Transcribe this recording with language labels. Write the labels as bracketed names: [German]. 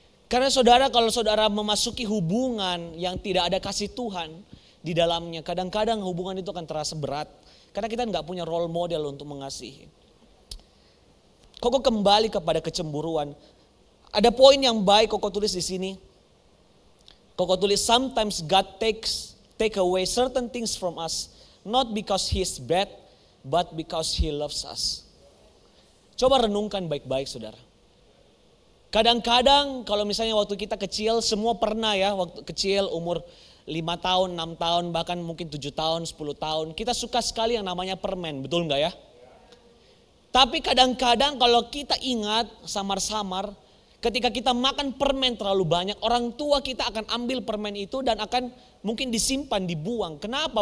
[Indonesian] Karena saudara, kalau saudara memasuki hubungan yang tidak ada kasih Tuhan di dalamnya, kadang-kadang hubungan itu akan terasa berat. Karena kita nggak punya role model untuk mengasihi. Koko kembali kepada kecemburuan. Ada poin yang baik Koko tulis di sini. Koko tulis, [English] sometimes God take away certain things from us, not because He's bad, but because He loves us. [Indonesian] Coba renungkan baik-baik saudara. Kadang-kadang kalau misalnya waktu kita kecil, semua pernah ya waktu kecil umur 5 tahun, 6 tahun, bahkan mungkin 7 tahun, 10 tahun. Kita suka sekali yang namanya permen, betul enggak ya? Tapi kadang-kadang kalau kita ingat samar-samar, ketika kita makan permen terlalu banyak, orang tua kita akan ambil permen itu dan akan mungkin disimpan, dibuang. Kenapa?